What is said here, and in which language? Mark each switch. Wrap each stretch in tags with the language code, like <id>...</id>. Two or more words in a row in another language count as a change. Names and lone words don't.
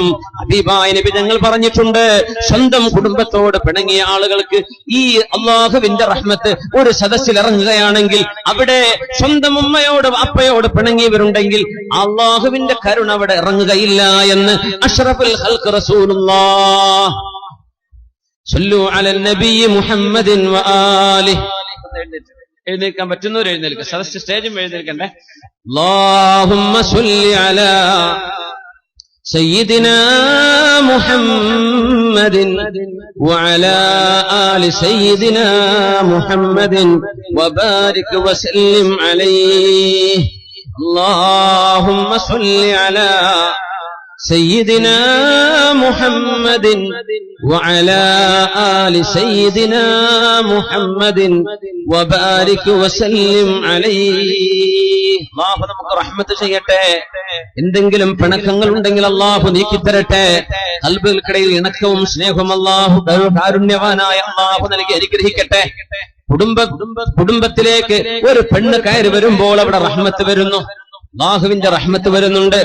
<ml>ഹബീബായ നബി തങ്ങൾ പറഞ്ഞിട്ടുണ്ട്, സ്വന്തം കുടുംബത്തോട് പിണങ്ങിയ ആളുകൾക്ക് ഈ അള്ളാഹുവിന്റെ റഹ്മത്ത് ഒരു സദസ്സിൽ ഇറങ്ങുകയാണെങ്കിൽ, അവിടെ സ്വന്തം ഉമ്മയോട് വാപ്പയോട് പിണങ്ങിയവരുണ്ടെങ്കിൽ അള്ളാഹുവിന്റെ കരുണ അവിടെ ഇറങ്ങുകയില്ല എന്ന്</ml> <ar>أشرف الخلق رسول الله صلوا على النبي محمد وآله.</ar> <ml>എഴുന്നേൽക്കാൻ പറ്റുന്നവർ എഴുന്നേൽക്കുക, സദസ്സ് സ്റ്റേജും എഴുന്നേൽക്കണ്ടേ.</ml> <ar>اللهم صل على سيدنا محمد وعلى آل سيدنا محمد وبارك وسلم عليه اللهم صل على سيدنا محمد وعلى آل سيدنا محمد وبارك وسلم عليه</ar> <ml>അല്ലാഹു നമുക്ക് റഹ്മത്ത് ചെയ്യട്ടെ. എന്തെങ്കിലും പിണക്കങ്ങൾ ഉണ്ടെങ്കിൽ അല്ലാഹു നീക്കിത്തരട്ടെ. ഖൽബുകൾക്കിടയിൽ ഇണക്കവും സ്നേഹവും അല്ലാഹു കാരുണ്യവാനായ അല്ലാഹു നൽകി അനുഗ്രഹിക്കട്ടെ. കുടുംബത്തിലേക്ക് ഒരു പെണ്ണ് കയറി വരുമ്പോൾ അവിടെ റഹ്മത്ത് വരുന്നു, അല്ലാഹുവിന്റെ റഹ്മത്ത് വരുന്നുണ്ട്.</ml>